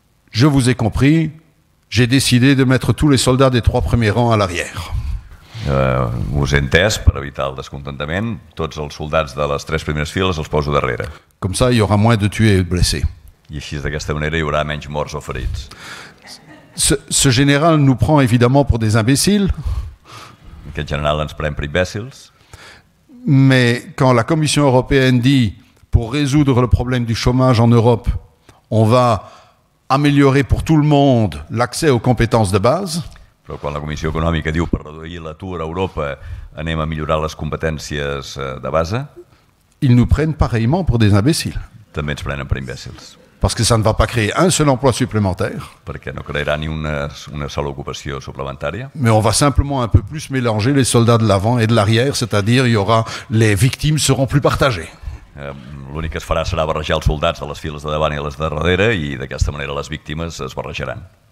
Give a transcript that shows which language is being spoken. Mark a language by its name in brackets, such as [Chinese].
[French] je vous ai compris, j'ai décidé de mettre tous les soldats des 3 premiers rangs à l'arrière. [Catalan] Us he entès, per evitar el descontentament, tots els soldats de les 3 primeres files els poso darrere. [French] Comme ça, il y aura moins de tués et de blessés. [Catalan] I així, d'aquesta manera, hi haurà menys morts o ferits. [French] Ce général nous prend évidemment pour des imbéciles, [Catalan] Aquest general ens pren per imbècils, [French] mais quand la Commission européenne dit, pour résoudre le problème du chômage en Europe, on va améliorer pour tout le monde l'accès aux compétences de base, [Catalan] però quan la Comissió Econòmica diu per reduir l'atur a Europa anem a millorar les competències de base, [French] ils nous prennent pareillement pour des imbéciles. [Catalan] també ens prenen per imbècils, [French] Parce que ça ne va pas créer un seul emploi supplémentaire, [Catalan] perquè no crearà ni una sola ocupació suplementària, [French] mais on va simplement un peu plus mélanger les soldats de l'avant et de l'arrière, c'est-à-dire les victimes seront plus partagées. [Catalan] l'únic que es farà serà barrejar els soldats de les files de davant i les de darrere i d'aquesta manera les víctimes es barrejaran.